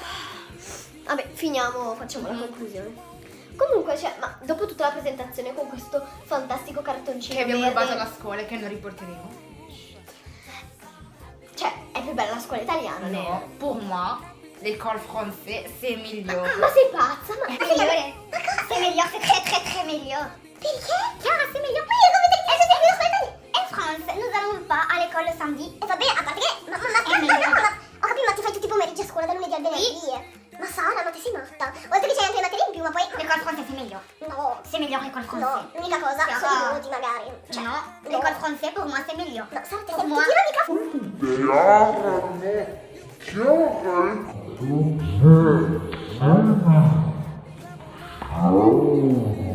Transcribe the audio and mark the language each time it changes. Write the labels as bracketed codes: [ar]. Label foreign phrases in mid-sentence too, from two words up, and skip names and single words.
[it] Vabbè, finiamo, facciamo la conclusione. Comunque, ma dopo tutta la presentazione con questo fantastico cartoncino Che abbiamo verde, rubato alla scuola e che non riporteremo. cioè, è più bella la scuola italiana, né? No, [fr] pour moi, l'école française, c'est migliore. [it] Ma sei pazza? Ma [fr] C'est migliore. C'est meilleur, c'est très très très meilleur. [it] Perché? Chiara, [fr] c'est meilleur. Oui, [it] come te è meglio ascoltami. [fr] In France, nous allons pas à l'école le samedi. [it] E va bene, a parte che... Ma ho capito, ma ti fai tutti i pomeriggi a scuola dal lunedì al venerdì. Ma Sara, ma ti sei matta? Oltre che c'hai anche le materie in più, ma poi... [fr] L'école française, c'est meilleur. [it] No. [fr] C'est meilleur l'école française. [it] no, l'unica cosa sono i voti magari. Cioè, No, [fr] l'école française, pour moi, c'est meilleur. [it] no, Sara, ti [fr] Pour [it] senti [fr] moi... [it] tira mica Chiara, no, Chiara.